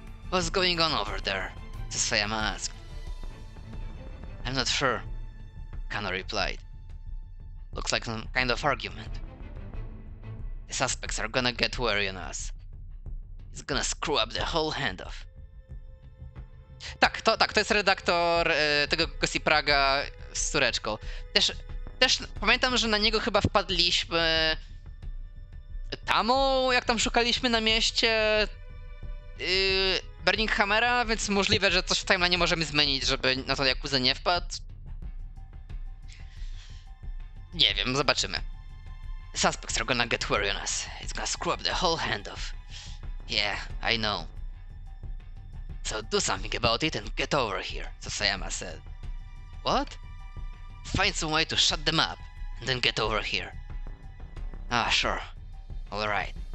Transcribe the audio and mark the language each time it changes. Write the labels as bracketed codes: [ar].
[en] What's going on over there? Sasayama asked. I'm not sure, Kano replied. Looks like some kind of argument. The suspects are gonna get wary on us. It's gonna screw up the whole handoff. [pl] Tak, to jest redaktor tego Gossipraga z córeczką. Też pamiętam, że na niego chyba wpadliśmy tamą, jak tam szukaliśmy na mieście Burning Hammera, więc możliwe, że coś w timeline możemy zmienić, żeby na to Yakuza nie wpadł. Nie wiem, zobaczymy. [en] The suspects are gonna get wary on us. It's gonna screw up the whole handoff. Yeah, I know. So do something about it and get over here, Sasayama said. What? Find some way to shut them up, and then get over here. Ah, sure. Alright.